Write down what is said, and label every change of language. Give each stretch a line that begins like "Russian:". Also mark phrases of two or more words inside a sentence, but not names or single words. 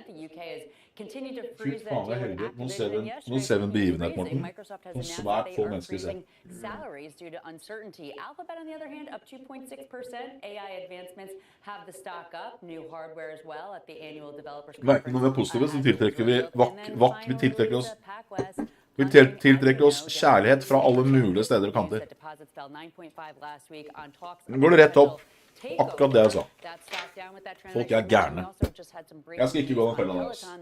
English: The UK has continued to freeze that deal with Activision. Yesterday, Microsoft has announced that they are freezing salaries due to uncertainty. Alphabet, on the other hand, up 2.6%. AI advancements have the stock up. New hardware as well at the annual developers conference.
Norwegian: Når vi er positive, så tiltrekker vi tiltrekker oss kjærlighet fra alle mulige steder og kanter. Nå går det rett opp. Akkurat det jeg sa. Folk er gærne. Jeg skal ikke gå den fella deres.